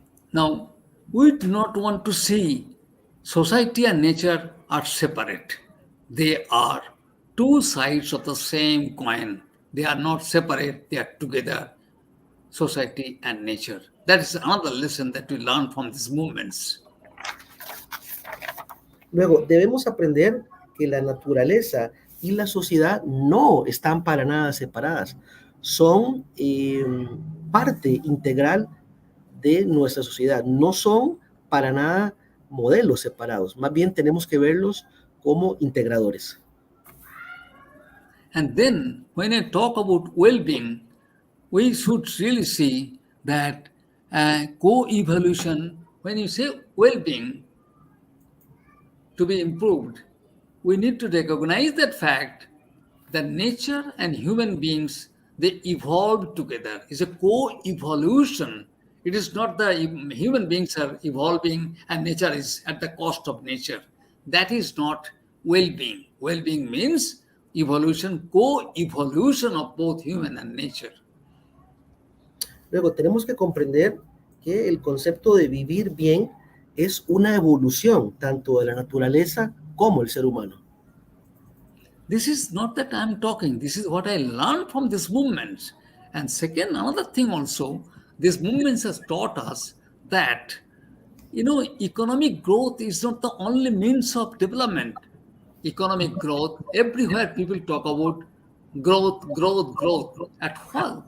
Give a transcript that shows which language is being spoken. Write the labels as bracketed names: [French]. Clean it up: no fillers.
[English] Now, we do not want to see society and nature are separate. They are two sides of the same coin. They are not separate, they are together, society and nature. That is another lesson that we learn from these movements. [Spanish] Luego, debemos aprender que la naturaleza y la sociedad no están para nada separadas. Son parte integral de nuestra sociedad. No son para nada modelos separados. Más bien tenemos que verlos como integradores. [English] And then, when I talk about well-being, we should really see that co-evolution, when you say well-being to be improved, we need to recognize that fact that nature and human beings, they evolve together. It's a co-evolution. It is not the human beings are evolving and nature is at the cost of nature. That is not well-being. Well-being means evolution, co-evolution of both human and nature. [Spanish] Luego tenemos que comprender que el concepto de vivir bien es una evolución tanto de la naturaleza como el ser humano. [English] This is not that I'm talking. This is what I learned from these movements. And second, another thing also, these movements has taught us that, economic growth is not the only means of development. Economic growth, everywhere people talk about growth. At what?